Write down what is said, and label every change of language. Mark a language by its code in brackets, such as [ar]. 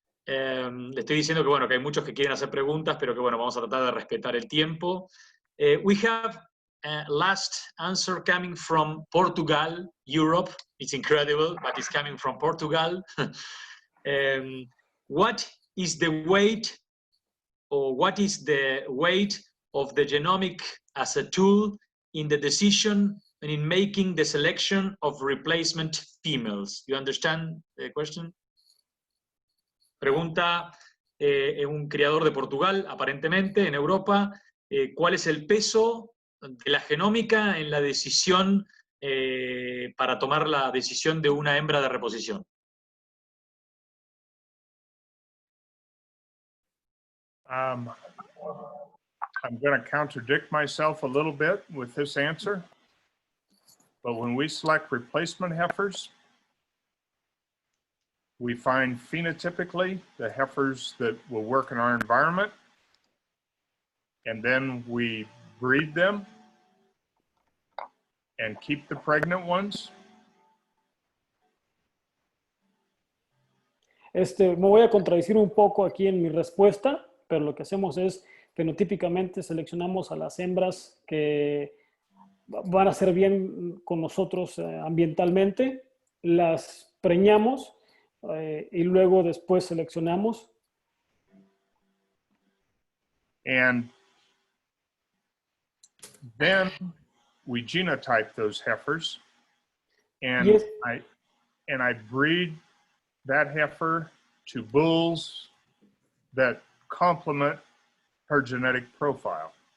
[es] Le estoy diciendo que bueno, que hay muchos que quieren hacer preguntas, pero que bueno, vamos a tratar de respetar el tiempo. [en] We have last answer coming from Portugal, Europe. It's incredible, but it's coming from Portugal. What is the weight, or what is the weight of the genomic as a tool in the decision and in making the selection of replacement females? You understand the question? [es] Pregunta un criador de Portugal, aparentemente, en Europa, ¿cuál es el peso de la genómica en la decisión para tomar la decisión de una hembra de reposición? [en] I'm going to contradict myself a little bit with this answer, but when we select replacement heifers, we find phenotypically the heifers that will work in our environment, and then we breed them and keep the pregnant ones. [es] Me voy a contradecir un poco aquí en mi respuesta, pero lo que hacemos es fenotípicamente seleccionamos a las hembras que van a ser bien con nosotros ambientalmente, las preñamos y luego después seleccionamos. [en] And then we genotype those heifers, and Yes. I breed that heifer to bulls that complement her genetic profile.